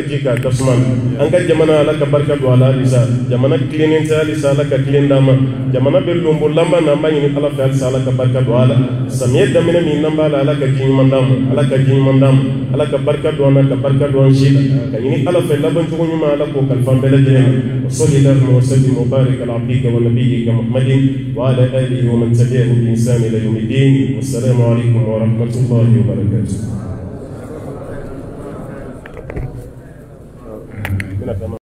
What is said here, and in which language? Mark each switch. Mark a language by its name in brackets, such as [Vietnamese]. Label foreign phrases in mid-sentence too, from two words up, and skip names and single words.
[Bambara] ji k'a tasuma an ka jamana ala ka barika don a la halisa jamana tilennen tɛ halisa ala ka tilen d'an ma jamana bɛ lonbo laban na an b'a ɲini ala fɛ halisa ala ka barika don a la samiyɛ daminɛ min n'an b'a la ala ka ji ɲuman d'an ma ala ka ji ɲuman d'an ma ala ka barika don an na ka barika don an si la ka ɲini ala fɛ laban cogo ɲuman ala k'o kalifa an bɛɛ lajɛlen ma [Arabic] وصل اللهم وسلم وبارك على عبدك ونبيك محمد وعلى آله ومن تبعه بإحسان إلى يوم الدين والسلام عليكم ورحمة الله وبركاته.